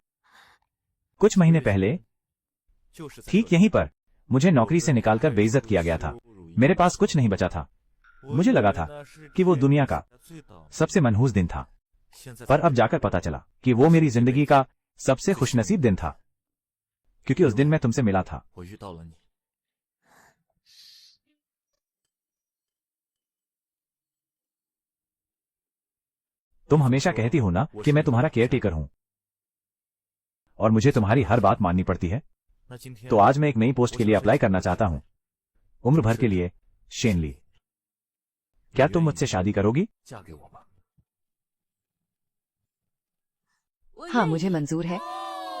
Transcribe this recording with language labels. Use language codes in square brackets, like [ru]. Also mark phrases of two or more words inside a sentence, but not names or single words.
[hi] कुछ महीने पहले ठीक यहीं पर मुझे नौकरी से निकालकर बेइज्जत किया गया था। मेरे पास कुछ नहीं बचा था। मुझे लगा था कि वो दुनिया का सबसे मनहूस दिन था, पर अब जाकर पता चला कि वो मेरी जिंदगी का सबसे खुशनसीब दिन था, क्योंकि उस दिन मैं तुमसे मिला था। [zh] 我遇到了你。 [hi] तुम हमेशा कहती हो ना कि मैं तुम्हारा केयर टेकर हूं और मुझे तुम्हारी हर बात माननी पड़ती है। [zh] 那今天 [hi] तो आज मैं एक नई पोस्ट के लिए अप्लाई करना चाहता हूं, उम्र भर के लिए। शेन ली, क्या तुम मुझसे शादी करोगी? [zh] 嫁给我吧。 [hi] हाँ, मुझे मंजूर है।